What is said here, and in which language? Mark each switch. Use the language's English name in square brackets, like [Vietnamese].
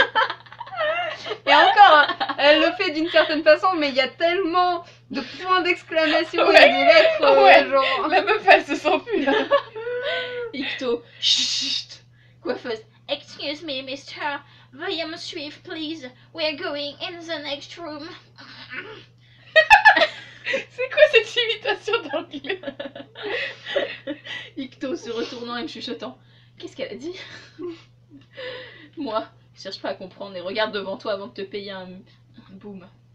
[French] kilos. Et encore, elle le fait d'une certaine façon, mais il y a tellement de points d'exclamation et ouais. De lettres. Ouais. Genre. La meuf, elle se sent plus là. Icto, chut. Coiffeuse. [English] Excuse me, Mr. [French] Veuillez me suivre, [English] please. We are going in the next room. [French] C'est quoi cette imitation d'anglais? Icto se retournant et me chuchotant. Qu'est-ce qu'elle a dit? Moi, cherche pas à comprendre et regarde devant toi avant de te payer un boom.